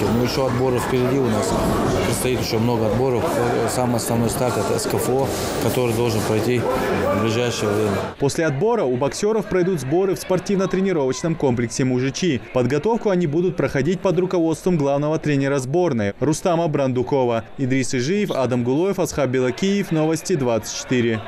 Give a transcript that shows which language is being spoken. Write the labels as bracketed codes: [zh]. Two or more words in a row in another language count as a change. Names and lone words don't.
[ru] Но еще отборы впереди у нас. Предстоит еще много отборов. Самый основной старт – это СКФО, который должен пройти в ближайшее время. После отбора у боксеров пройдут сборы в спортивно-тренировочном комплексе «Мужичи». Подготовку они будут проходить под руководством главного тренера сборной Рустама Брандукова. Идрис Ижиев, Адам Гулоев, Асхаб Белакиев. Новости 24.